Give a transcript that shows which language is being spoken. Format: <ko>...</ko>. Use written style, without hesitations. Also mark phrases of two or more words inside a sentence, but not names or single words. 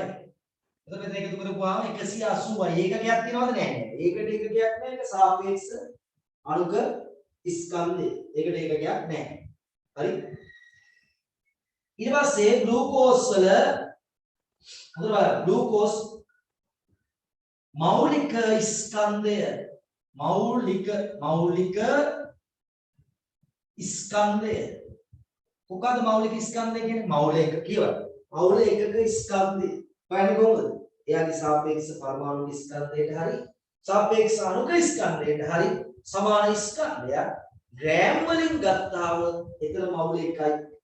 <si>එතකොට මේක එකතු කරපුවාම 180යි. ඒකකයක් තියෙනවද නැහැ? ඒකට ඒකකයක් නැහැ. ඒක සාපේක්ෂ අණුක ස්කන්ධය. ඒකට ඒකකයක් නැහැ. හරි? ඊට පස්සේ ග්ලූකෝස් වල අතන ග්ලූකෝස් මෞලික ස්කන්ධය මෞලික ස්කන්ධය මොකද්ද මෞලික ස්කන්ධය කියන්නේ? මෞල එක කියවල. මෞල එකක ස්කන්ධය. බලන්න කොහොමද? එයාගේ සාපේක්ෂ පරමාණු ස්කන්ධයට හරි සාපේක්ෂ අණුක ස්කන්ධයට හරි සමාන ස්කන්ධයක් ග්‍රෑම් වලින් ගත්තාම එතන මෞල එකයි.</si>